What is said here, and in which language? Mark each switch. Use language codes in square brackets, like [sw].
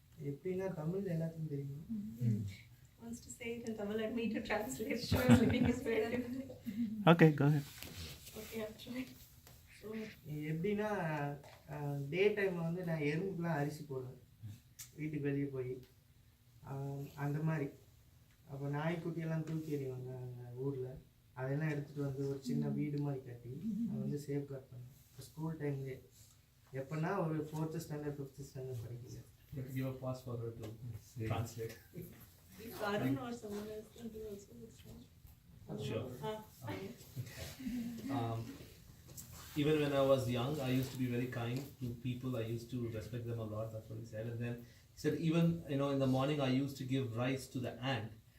[ta] எப்படின்னா தமிழ் எல்லாத்துக்கும் தெரியும். [en] Wants to say it in Tamil and me to translate. Sure, living is very difficult. Okay, go ahead. Okay, I'm trying. So, [ta] எப்படின்னா டே டைமில் வந்து நான் எறும்புக்குலாம் அரிசி போடுவேன் வீட்டுக்கு வெளியே போய் அந்த மாதிரி. அப்போ நாய்க்குட்டியெல்லாம் தூக்கி எறிவாங்க அங்கே ஊரில். அதெல்லாம் எடுத்துகிட்டு வந்து ஒரு சின்ன வீடு மாதிரி கட்டி அதை வந்து சேஃப் கார்ட் பண்ணுவேன். இப்போ ஸ்கூல் டைம்லேயே எப்போன்னா ஒரு 4th standard 5th standard படிக்கல. [en] Let's give a pause for her to translate. if Arun or someone else can do also this one. Sure. Okay. Even when I was young, I used to be very kind to people. I used to respect them a lot. That's what he said. And then he said, even in the morning, I used to give rice to the ant.